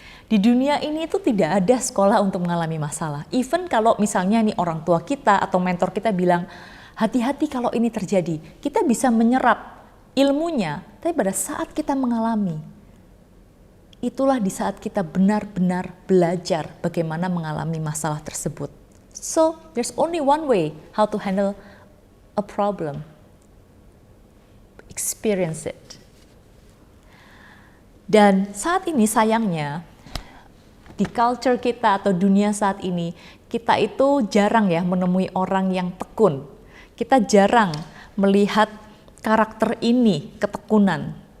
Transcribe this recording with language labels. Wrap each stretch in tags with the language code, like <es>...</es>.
<id>Di dunia ini itu tidak ada sekolah untuk mengalami masalah. Even kalau misalnya nih orang tua kita atau mentor kita bilang, hati-hati kalau ini terjadi, kita bisa menyerap ilmunya, tapi pada saat kita mengalami, itulah di saat kita benar-benar belajar bagaimana mengalami masalah tersebut.</id> <en>So, there's only one way how to handle a problem. Experience it.</en> <id>Dan saat ini sayangnya, di culture kita atau dunia saat ini, kita itu jarang ya menemui orang yang tekun. Kita jarang melihat karakter ini, ketekunan.</id>